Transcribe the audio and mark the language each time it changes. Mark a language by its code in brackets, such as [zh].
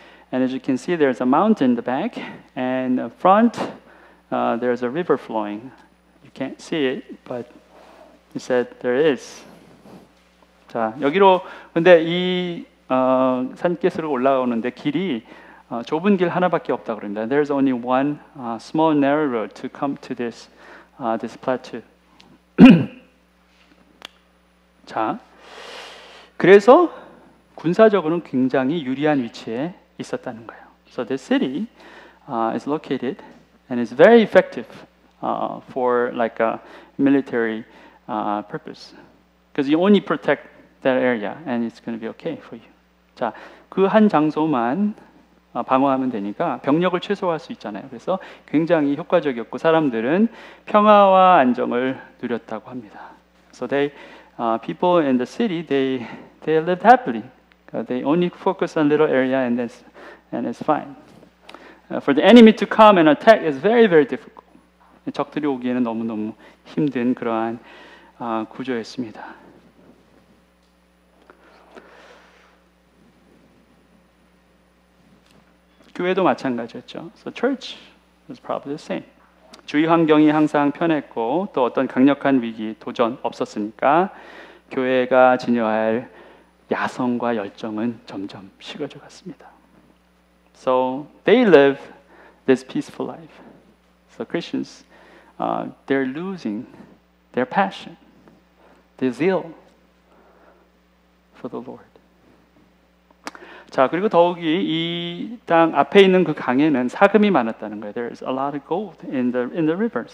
[en] And as you can see, there's a mountain in the back, and in front, there's a river flowing. You can't see it, but he said there is. [ko] 자, 여기로 근데 이 산기슭으로 올라오는데 길이 좁은 길 하나밖에 없다 그럽니다. [en] There's only one small narrow road to come to this plateau. [ko] 자, 그래서 군사적으로는 굉장히 유리한 위치에 있었다는 거예요. [en] So the city is located and is very effective for like a military purpose, because you only protect that area and it's going to be okay for you. [ko] 자, 그 한 장소만 방어하면 되니까 병력을 최소화할 수 있잖아요. 그래서 굉장히 효과적이었고 사람들은 평화와 안정을 누렸다고 합니다. [en] So people in the city they lived happily. They only focus on little area and it's fine. For the enemy to come and attack is very very difficult. [ko] 적들이 오기에는 너무 힘든 그러한 구조였습니다. 교회도 마찬가지였죠. [en] So church was probably the same. [ko] 주위 환경이 항상 편했고 또 어떤 강력한 위기, 도전 없었으니까 교회가 지녀할 야성과 열정은 점점 식어져 갔습니다. [en] So they live this peaceful life. So Christians, they're losing their passion, their zeal for the Lord. [ko] 자, 그리고 더욱이 이 땅 앞에 있는 그 강에는 사금이 많았다는 거예요. [en] There's a lot of gold in the river.